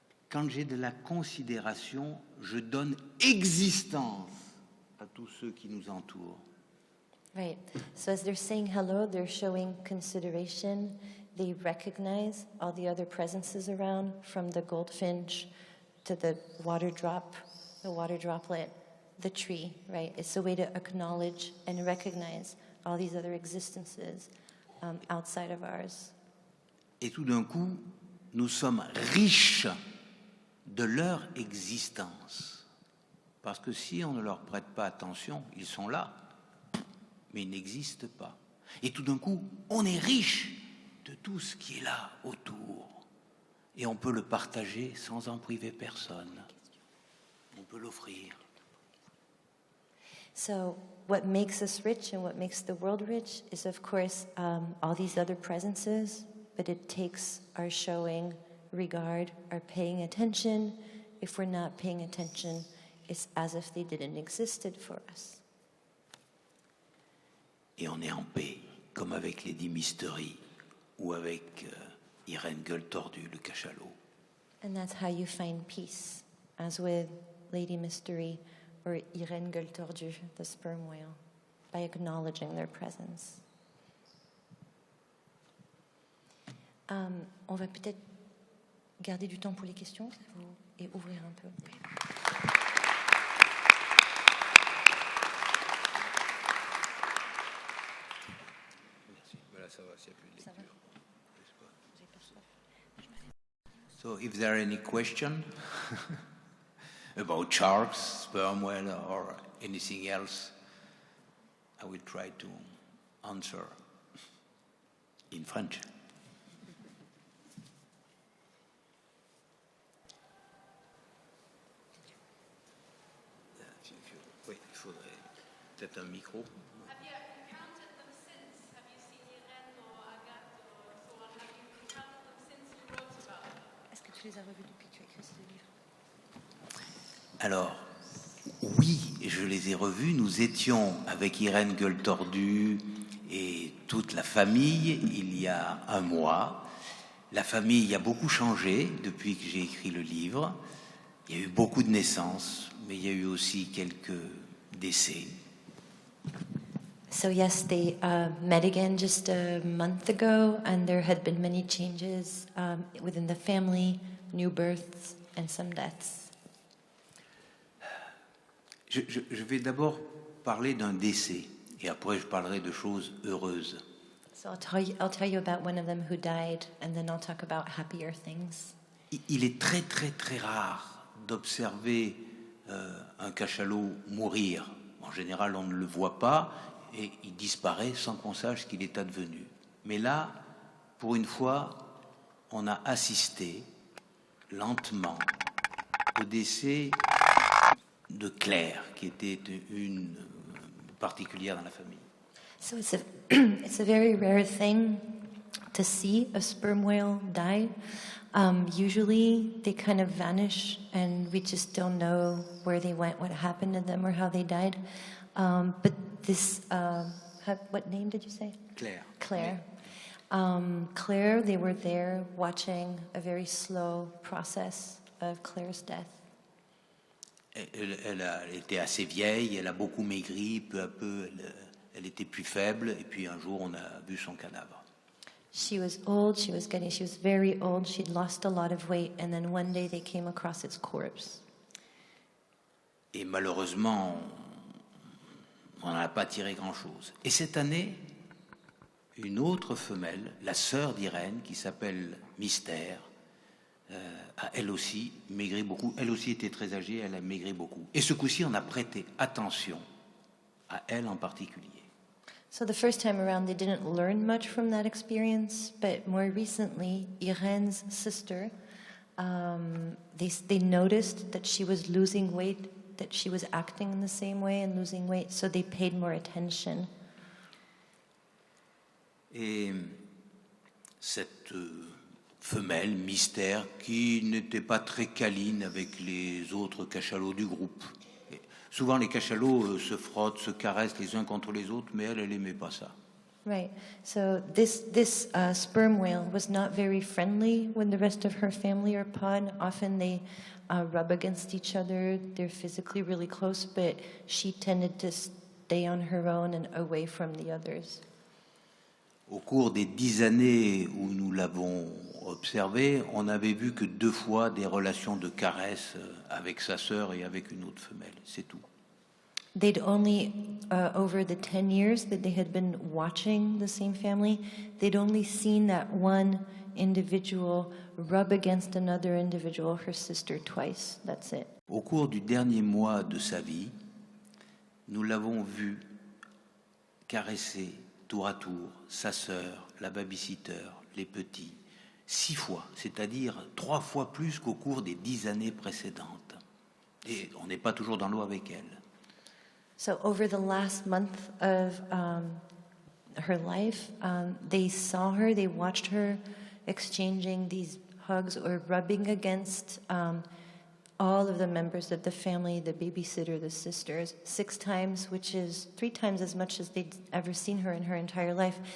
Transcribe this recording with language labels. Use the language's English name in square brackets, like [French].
[French] Quand j'ai de la considération, je donne existence à tous ceux qui nous entourent. [English] Right. So as they're saying hello, they're showing consideration. They recognize all the other presences around, from the goldfinch to the water droplet, the tree, right? It's a way to acknowledge and recognize all these other existences outside of ours. [French] Et tout d'un coup, nous sommes riches de leur existence. Parce que si on ne leur prête pas attention, ils sont là, mais ils n'existent pas. Et tout d'un coup, on est riche de tout ce qui est là autour. Et on peut le partager sans en priver personne. On peut l'offrir. [English] So what makes us rich and what makes the world rich is, of course, all these other presences, but it takes our showing regard, our paying attention. If we're not paying attention, it's as if they didn't existed for us. [French] Et on est en paix, comme avec Lady Mystery ou avec Irène Gueule-Tordue, le cachalot. [English] And that's how you find peace, as with Lady Mystery or Irène Gueule-Tordue, the sperm whale, by acknowledging their presence. [French] On va peut-être garder du temps pour les questions et ouvrir un peu. Merci. Voilà, ça va, s'il n'y a plus de lecture. [English] So, if there are any questions about sharks, sperm whale, or anything else, I will try to answer in French. [French] Oui, il faudrait peut-être un micro. [English] Have you encountered them since? Have you seen Irène or Agathe or so on? Have you encountered them since you wrote about them? [French] Est-ce que tu les as revus depuis que tu as écrit ce livre? Alors, oui, je les ai revus. Nous étions avec Irène Gueule-Tordue et toute la famille il y a un mois. La famille a beaucoup changé depuis que j'ai écrit le livre. Il y a eu beaucoup de naissances, mais il y a eu aussi quelques décès. [English] So yes, they met again just a month ago, and there had been many changes within the family, new births, and some deaths. [French] Je vais d'abord parler d'un décès, et après je parlerai de choses heureuses. [English] So I'll tell you about one of them who died, and then I'll talk about happier things. [French] Il est très très très rare d'observer un cachalot mourir. En général, on ne le voit pas et il disparaît sans qu'on sache ce qu'il est advenu. Mais là, pour une fois, on a assisté lentement au décès de Claire, qui était une particulière dans la famille. [English] So it's a very rare thing to see a sperm whale die. Usually they kind of vanish and we just don't know where they went, what happened to them, or how they died. But this, what name did you say? Claire. Claire. Claire, they were there watching a very slow process of Claire's death. [French] Elle était assez vieille, elle a beaucoup maigri, peu à peu elle était plus faible, et puis un jour on a vu son cadavre. [English] She was old, she was very old, she'd lost a lot of weight, and then one day they came across its corpse. [French] Et malheureusement, on n'en a pas tiré grand-chose. Et cette année, une autre femelle, la sœur d'Irène, qui s'appelle Mystère, a elle aussi maigri beaucoup. Elle aussi était très âgée, elle a maigri beaucoup. Et ce coup-ci, on a prêté attention à elle en particulier. [English] So the first time around, they didn't learn much from that experience, but more recently, Irène's sister, they noticed that she was losing weight, that she was acting in the same way and losing weight, so they paid more attention. [French] Et cette femelle, Mystère, qui n'était pas très câline avec les autres cachalots du groupe. Et souvent, les cachalots se frottent, se caressent les uns contre les autres, mais elle n'aimait pas ça. [English] Right. So this sperm whale was not very friendly when the rest of her family are pod. Often they rub against each other. They're physically really close, but she tended to stay on her own and away from the others. [French] Au cours des 10 années où nous l'avons observé, on n'avait vu que 2 fois des relations de caresse avec sa sœur et avec une autre femelle. C'est tout. [English] They'd only, over the 10 years that they had been watching the same family, they'd only seen that one individual rub against another individual, her sister, twice. That's it. [French] Au cours du dernier mois de sa vie, nous l'avons vu caresser tour à tour sa sœur, la babysitter, les petits, 6 fois, c'est-à-dire 3 fois plus qu'au cours des 10 années précédentes. Et on n'est pas toujours dans l'eau avec elle. [English] So over the last month of her life, they saw her, they watched her exchanging these hugs or rubbing against all of the members of the family, the babysitter, the sisters, 6 times, which is 3 times as much as they'd ever seen her in her entire life.